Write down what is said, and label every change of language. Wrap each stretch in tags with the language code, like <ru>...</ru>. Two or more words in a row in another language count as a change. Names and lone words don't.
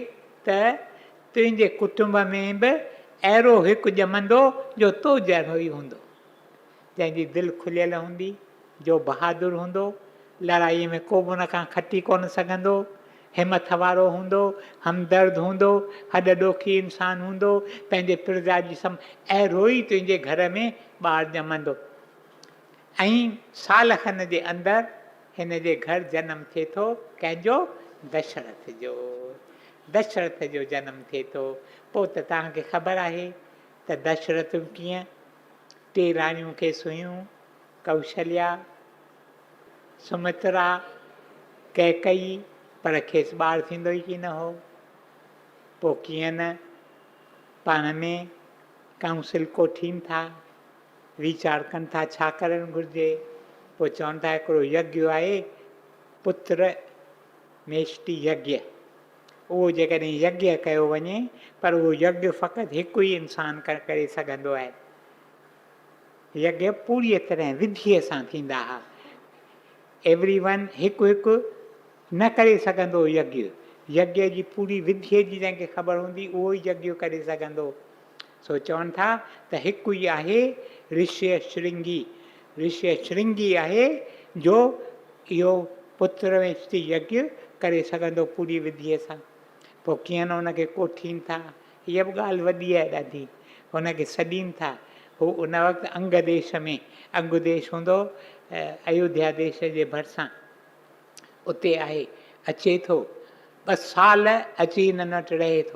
<sd>त तुंहिंजे कुटुंब में बि अहिड़ो हिकु ॼमंदो जो तो जहिड़ो ई हूंदो, जंहिंजी दिलि खुलियल हूंदी, जो बहादुर हूंदो, लड़ाईअ में को बि हुन खां खटी कोन सघंदो, हिमथ वारो हूंदो, हमदर्द हूंदो, हॾ ॾोखी इंसानु हूंदो, पंहिंजे प्रजा जी अहिड़ो ई तुंहिंजे घर में ॿारु ॼमंदो। ऐं साल खन जे अंदरि हिन जे घर जनमु थिए थो, कंहिंजो, दशरथ जो। दशरथ जो जनमु थिए थो। पोइ त तव्हांखे ख़बर आहे त दशरथ कीअं 3 राणियूं खेसि हुयूं, कौशल्या, सुमित्रा, कैकई, पर खेसि ॿारु थींदो ई की न हो। पोइ कीअं न पाण में काउंसिल कोठीनि था, वीचार कनि था छा करणु घुरिजे। पोइ चवनि था हिकिड़ो यज्ञ आहे, पुत्र मेष्टि यज्ञ। उहो जेकॾहिं यज्ञ कयो वञे, पर उहो यज्ञ फ़क़ति हिकु ई इंसानु करे सघंदो आहे। यज्ञ पूरी तरह विधीअ सां थींदा हुआ। एवरीवन हिकु हिकु न करे सघंदो यज्ञ। यज्ञ जी पूरी विधीअ जी जंहिंखे ख़बर हूंदी, उहो ई यज्ञ करे सघंदो। सो चवनि था त हिकु ई आहे ऋष्य श्रृंगी। ऋष्य श्रृंगी आहे जो इहो पुत्र मेष्टि यज्ञ करे सघंदो पूरी विधीअ सां। पोइ कीअं न हुनखे कोठीनि था, हीअ बि ॻाल्हि वॾी आहे ॾाढी, हुनखे सॾीनि था। हू उन वक़्तु अंग देश में, अंग देश हूंदो अयोध्या देश जे भरिसां, उते आहे, अचे थो 2 साल अची हिननि वटि रहे थो।</sd>